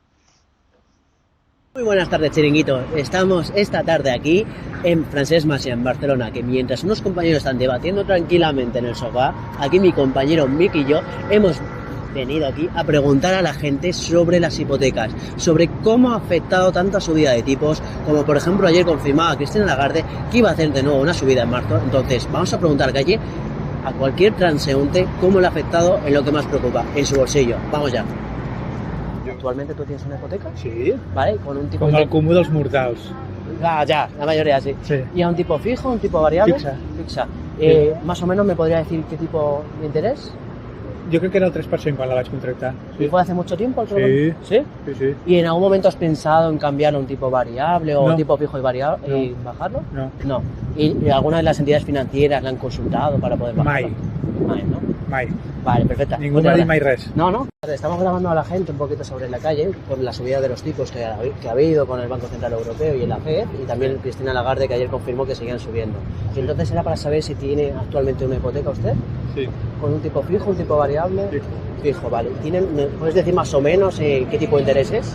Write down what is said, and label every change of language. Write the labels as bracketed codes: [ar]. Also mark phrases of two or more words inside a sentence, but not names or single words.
[es] Muy buenas tardes, chiringuito. Estamos esta tarde aquí en Francesc Macià, en Barcelona, que mientras unos compañeros están debatiendo tranquilamente en el sofá, aquí mi compañero Miki y yo hemos venido aquí a preguntar a la gente sobre las hipotecas, sobre cómo ha afectado tanta subida de tipos, como por ejemplo ayer confirmaba Christine Lagarde que iba a hacer de nuevo una subida en marzo. Entonces vamos a preguntar calle a cualquier transeúnte cómo le ha afectado en lo que más preocupa, en su bolsillo. Vamos ya. ¿Actualmente tú tienes una hipoteca? Sí, ¿Vale? Con un tipo [ca] com el comú dels mortals. [es] Ah, ya, la mayoría sí. Sí. ¿Y a un tipo fijo, un tipo variable? [ca] Fixa. Fixa. Sí. [es] Más o menos me podría decir qué tipo de interés. [ca] Jo crec que era el 3% quan la vaig contractar. [es] ¿Y fue hace mucho tiempo? Sí. ¿Sí? Sí, sí. ¿Y en algún momento has pensado en cambiar a un tipo variable o No. un tipo fijo y variable No. y bajarlo? No, No. ¿Y alguna de las entidades financieras la han consultado para poder bajarlo? [ca] mai, [es] ¿No? [ca] mai. [es] Vale, perfecto. [ca] Ningú [es] Muchas [ca] m'ha dit [es] gracias. [ca] mai res. [es] No, no. Estamos grabando a la gente un poquito sobre la calle por la subida de los tipos que ha habido con el Banco Central Europeo y en la FED, y también Cristina Lagarde, que ayer confirmó que seguían subiendo. Y entonces era para saber si tiene actualmente una hipoteca usted, Sí, con un tipo fijo, un tipo variable. Fijo. Fijo, vale. ¿Me puedes decir más o menos qué tipo de interés es?